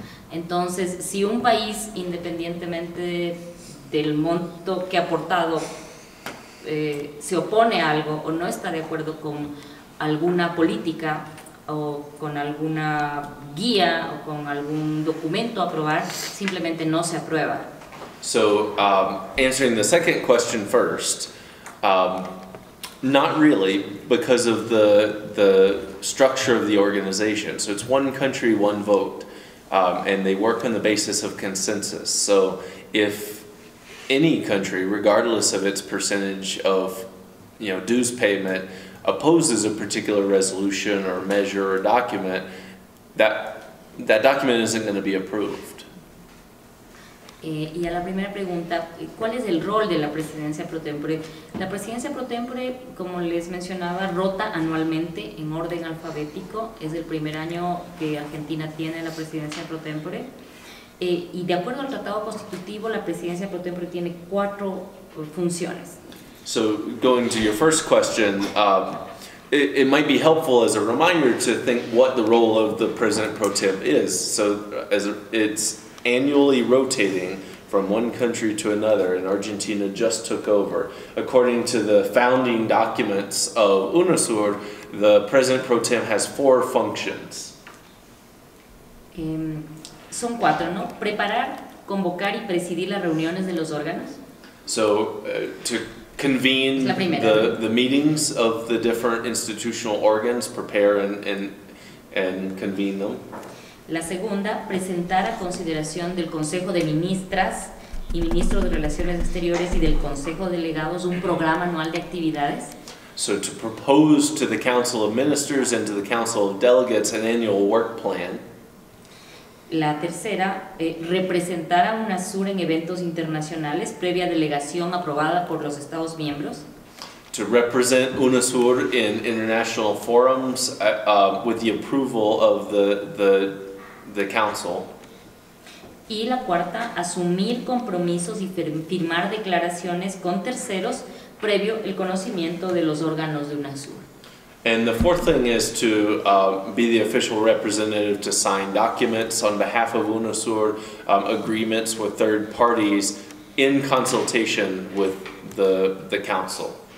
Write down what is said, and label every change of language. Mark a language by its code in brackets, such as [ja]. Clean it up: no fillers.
[es] Entonces, si un país, independientemente del monto que ha aportado, se opone a algo o no está de acuerdo con alguna política o con alguna guía o con algún documento a aprobar, simplemente no se aprueba. [en] So, answering the second question first, not really, because of the structure of the organization. So it's one country, one vote, and they work on the basis of consensus. So if any country, regardless of its percentage of dues payment, opposes a particular resolution or measure or document, that document isn't going to be approved. [es] Y a la primera pregunta, ¿cuál es el rol de la presidencia pro tempore? La presidencia pro tempore, como les mencionaba, rota anualmente en orden alfabético. Es el primer año que Argentina tiene la presidencia pro tempore. Y de acuerdo al tratado constitutivo, la presidencia pro tempore tiene 4 funciones. [en] So going to your first question, it might be helpful as a reminder to think what the role of the President Pro Tem is. So it's annually rotating from one country to another, and Argentina just took over. According to the founding documents of UNASUR, the President Pro Tem has 4 functions. [es] Son 4, ¿no? Preparar, convocar y presidir las reuniones de los órganos. [en] So to convene the meetings of the different institutional organs, prepare and convene them. [es] La segunda, presentar a consideración del Consejo de Ministras y Ministros de Relaciones Exteriores y del Consejo de Delegados un programa anual de actividades. [en] So to propose to the Council of Ministers and to the Council of Delegates an annual work plan. [es] La tercera, representar a UNASUR en eventos internacionales previa delegación aprobada por los Estados miembros. [en] To represent UNASUR in international forums with the approval of the Council. [es] Y la cuarta, asumir compromisos y firmar declaraciones con terceros previo el conocimiento de los órganos de UNASUR. [en] And the fourth thing is to be the official representative to sign documents on behalf of UNASUR, agreements with third parties in consultation with the Council.